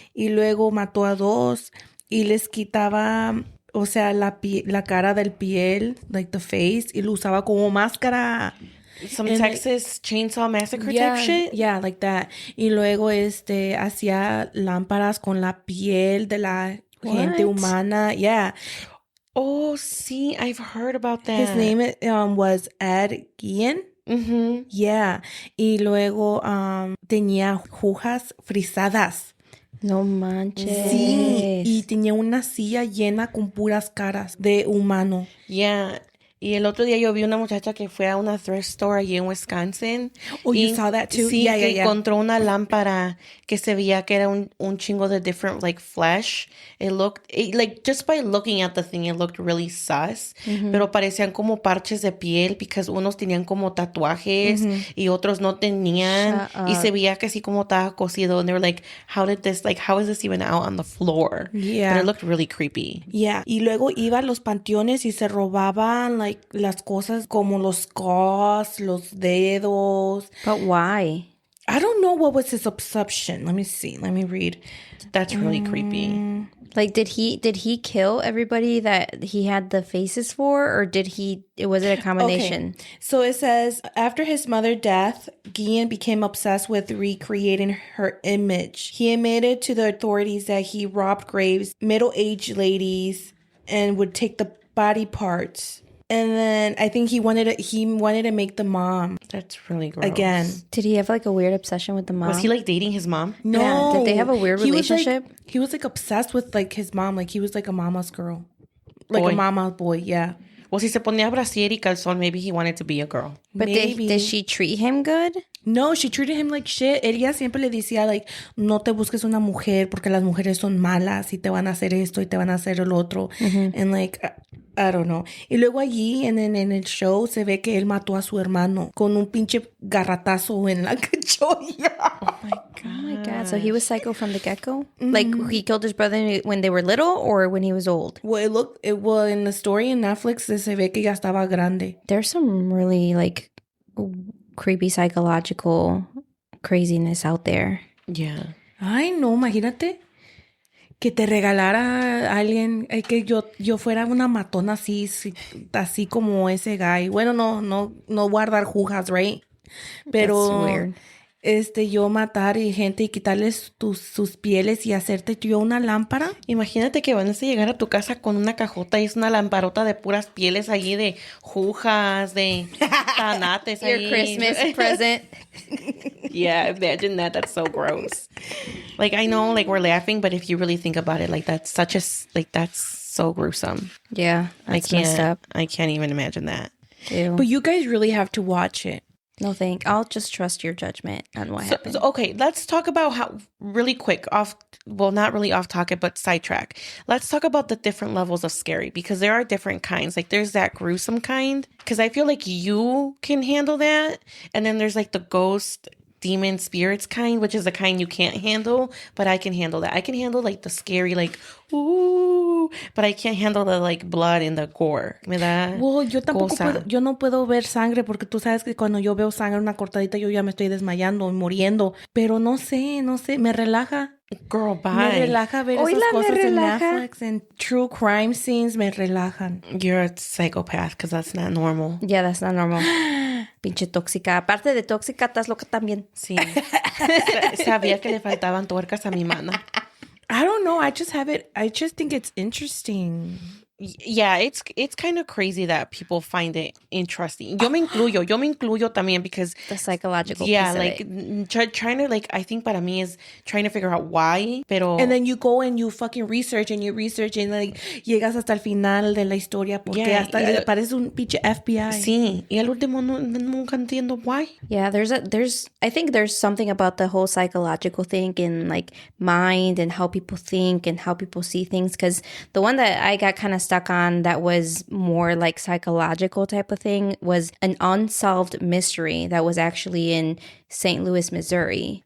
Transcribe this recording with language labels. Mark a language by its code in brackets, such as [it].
[es] Y luego mató a dos y les quitaba, o sea, la cara del piel, [en] like the face, [es] y lo usaba como máscara. [en] Some Texas Chainsaw Massacre type shit? Yeah, like that. [es] Y luego hacía lámparas con la piel de la gente humana. [en] Yeah. Oh, sí, I've heard about that. His name was Ed Gein. Mm-hmm. Yeah. [es] Y luego tenía jujas frisadas. No manches. Sí. Y tenía una silla llena con puras caras de humano. [en] Yeah. [es] Y el otro día yo vi una muchacha que fue a una thrift store allí en Wisconsin. [en] Oh, you saw that too? [es] Sí, [en] Yeah, [es] que [en] yeah. [es] encontró una lámpara que se veía que era un chingo de [en] different, like, flesh. Like, just by looking at the thing, it looked really sus. [es] Pero parecían como parches de piel, because unos tenían como tatuajes y otros no tenían. Y se veía que así como estaba cosido. [en] And they were like, how is this even out on the floor? Yeah. But it looked really creepy. Yeah. [es] Y luego iba a los panteones y se robaban, like, las cosas como los gauze, los dedos. [en] But why? I don't know what was his obsession. Let me see. Let me read. That's really creepy. Like, did he kill everybody that he had the faces for, or was it a combination? Okay. So it says, after his mother's death, Guillen became obsessed with recreating her image. He admitted to the authorities that he robbed graves, middle-aged ladies, and would take the body parts. And then I think he wanted to make the mom That's really gross. again. Did he have like a weird obsession with the mom? Was he like dating his mom? No. Yeah. Did they have a weird relationship? He was like obsessed with like his mom. Like he was like a mama's girl. Like Boy. a mama's boy, yeah. Well, [es] si se ponía brasier y calzón, [en] maybe he wanted to be a girl. But Maybe. did she treat him good? No, she treated him like shit. [es] Ella siempre le decía, like, no te busques una mujer porque las mujeres son malas y te van a hacer esto y te van a hacer el otro. [en] And like, I don't know. [es] Y luego allí en el show se ve que él mató a su hermano con un pinche garratazo en la cacholla. [en] Oh my God. Oh my God. So he was psycho from the get-go? Like, he killed his brother when they were little or when he was old? Well, in the story in Netflix [es] se ve que ya estaba grande. [en] There's some really, like, creepy psychological craziness out there. Yeah. [es] Ay, no, imagínate que te regalara a alguien, que yo fuera una matona así como ese guy. Bueno, no guardar jujas, right? Pero [en] That's weird. [es] Yo matar y gente y quitarles sus pieles y hacerte yo una lámpara. Imagínate que van a llegar a tu casa con una cajota y es una lamparota de puras pieles allí de jujas, de tanates. [en] Your [es] ahí. [en] Christmas present. Yeah, imagine that. That's so gross. Like, I know, like, we're laughing, but if you really think about it, like, that's so gruesome. Yeah, that's messed up. I can't even imagine that. Ew. But you guys really have to watch it. No, I'll just trust your judgment on what happened. So, okay, let's talk about how really quick not really off topic, but sidetrack. Let's talk about the different levels of scary because there are different kinds. Like there's that gruesome kind because I feel like you can handle that. And then there's like the ghost, demon, spirits kind, which is the kind you can't handle, but I can handle that. I can handle like the scary, like, ooh, but I can't handle the like blood and the gore. [es] Me da [en] Well, [es] cosa. yo no puedo ver sangre porque tú sabes que cuando yo veo sangre, una cortadita, yo ya me estoy desmayando y muriendo. Pero no sé, me relaja. [en] Girl, bye. [es] Me relaja ver esas cosas en Netflix, en true crime scenes, me relajan. [en] You're a psychopath because that's not normal. Yeah, that's not normal. [es] Pinche tóxica. Aparte de tóxica, estás loca también. Sí. Sabía que le faltaban tuercas a mi mana. [en] I don't know. I just think it's interesting. Yeah, it's kind of crazy that people find it interesting. [es] Yo me incluyo también because [en] The psychological yeah, piece like of it. trying to like I think [es] para mí [en] is trying to figure out why, pero And then you go and you fucking research and like [es] llegas hasta el final de la historia porque [en] Yeah, [es] hasta [en] yeah. [es] parece un pinche FBI. sí, y al último nunca entiendo why. [en] Yeah, I think there's something about the whole psychological thing in like mind and how people think and how people see things. Because the one that I got kind of stuck on that was more like psychological type of thing was an unsolved mystery that was actually in St. Louis, Missouri.